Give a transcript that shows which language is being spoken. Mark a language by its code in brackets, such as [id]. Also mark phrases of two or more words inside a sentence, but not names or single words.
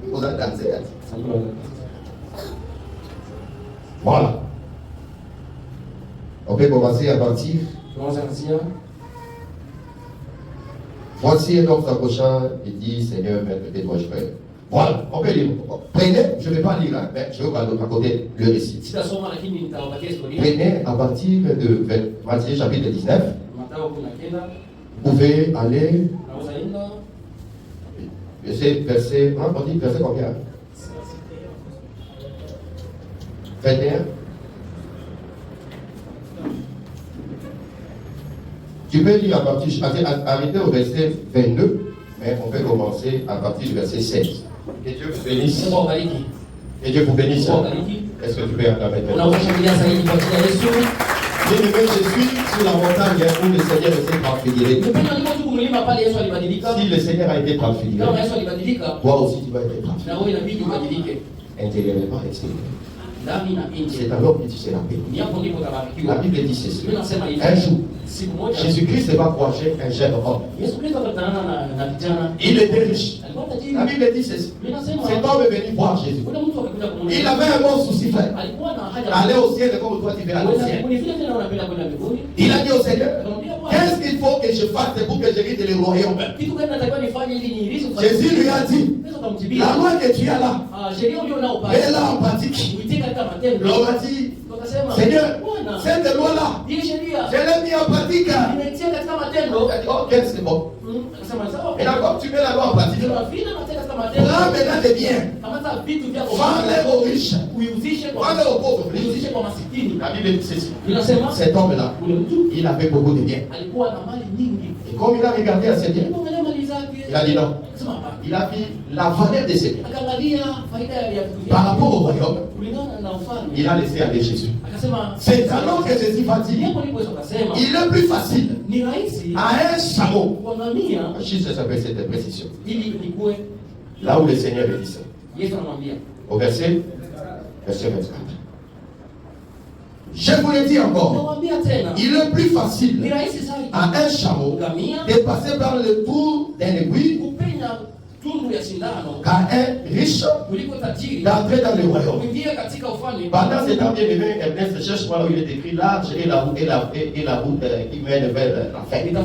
[fr] On va danser là. Voilà. On peut commencer à partir. Voici un homme s'approchant et dit, Seigneur, mettez-moi, je prie. Voilà, on peut lire. Prenez, je ne vais pas lire, hein, mais je vais voir de l'autre côté le récit. [sw] Sitasoma lakini nitawapatia historia. [fr] Prenez à partir de Matthieu chapitre 19. [sw] Mathayo 19 [fr] Vous pouvez aller, [sw] naweza enda [fr] verset, on dit verset combien? 21. Tu peux lire à partir, arrêter au verset 22, mais on peut commencer à partir du verset 16. Que Dieu vous bénisse. [sw] Mungu awabariki. [fr] Que Dieu vous bénisse. [sw] Mungu awabariki. [fr] Est-ce que tu peux acclamer maintenant? [sw] Unaoshangilia zaidi kwa jina la Yesu. [fr] Bien-aimé, je suis sur la montagne où le Seigneur s'est transfiguré. [sw] Mpendwa, niko tu mlima pale Yesu alibadilika. [fr] Si le Seigneur a été transfiguré, [sw] Kama Yesu alibadilika, [fr] toi aussi tu vas être transfiguré. [sw] na wewe inabidi ubadilike [fr] Intérieurement, extérieurement. [sw] ndani na nje. [fr] C'est alors que tu seras béni. [sw] Ni hapo ndipo [fr] La [sw] utabarikiwa. [fr] Bible dit ceci. [sw] Biblia inasema hivi. [fr] Un jour, [sw] Siku moja [fr] Jésus-Christ va croiser un jeune homme. [sw] Yesu Kristo akakutana na vijana. [fr] Il était riche. [sw] Alikuwa tajiri. [fr] La Bible dit ceci. [sw] Biblia inasema [fr] Cet homme est venu voir Jésus. [sw] kuna mtu akakuja [fr] Il [sw] kumuuliza. [fr] avait un bon souci, frère. [sw] Alikuwa na haja [fr] Aller au ciel comme toi tu veux aller au ciel. [sw] Kuna vile tena unapenda kwenda mbinguni. [fr] Il a dit au Seigneur, [sw] Akamwambia Bwana, [fr] qu'est-ce qu'il faut que je fasse pour que j'hérite le royaume? [sw] kitu gani natakiwa nifanye ili niirithi ufalme? [fr] Jésus lui a dit, [sw] Yesu akamjibia, [fr] la loi que tu as là, [sw] sheria ulio nao pale. [fr] mets-la en pratique. [sw] Uitike katika matendo. [fr] L'homme a dit, [sw] Wakasema, [fr] Seigneur, [sw] Bwana, [fr] cette loi-là, [sw] hii sheria [fr] je l'ai mis en pratique. [sw] nimeitia katika matendo. [fr] Il a dit, ok, c'est bon. [sw] Akasema sawa. [fr] Et d'accord, tu mets la loi en pratique. [sw] Ndio vile nataka katika matendo. [fr] Prends maintenant des biens. [sw] Kamata vitu vyako. [fr] Vends-les aux riches. [sw] Uiuzishe kwa [fr] Vends-les aux pauvres. [sw] uiuzishe kwa masikini. [fr] La Bible dit ceci. [sw] Inasema [fr] Cet homme-là, [sw] ule mtu [fr] il avait beaucoup de biens. [sw] alikuwa na mali nyingi. [fr] Et comme il a regardé à ses biens, [sw] Alipoangalia mali zake. [fr] il a dit non. [sw] Akasema hapana. [fr] Il a vu la valeur de ses biens. [sw] Akaangalia faida ya vitu [fr] Par [sw] vyake. [fr] rapport au royaume, [sw] Kulingana na ufalme. [fr] il a laissé aller Jésus. [sw] Akasema [fr] C'est alors que Jésus va dire, [sw] hapo ndipo Yesu akasema [fr] il est plus facile [sw] ni rahisi [fr] à un chameau. [sw] kuangamia [fr] Juste ça fait cette précision. [sw] ili nikue. [fr] Là où le Seigneur dit ça. [sw] Yesu anamwambia [fr] Au verset 24. Je vous le dis encore, [sw] namwambia tena [fr] il est plus [sw] ni [fr] facile [sw] rahisi zaidi [fr] à un chameau [sw] ngamia [fr] de passer par le tour d'un aiguille [sw] kupenya [fr] qu'à un riche d'entrer dans le royaume. Pendant ce temps, bien aimé, Ernest cherche moi où il est écrit large et la route qui mène vers la fin.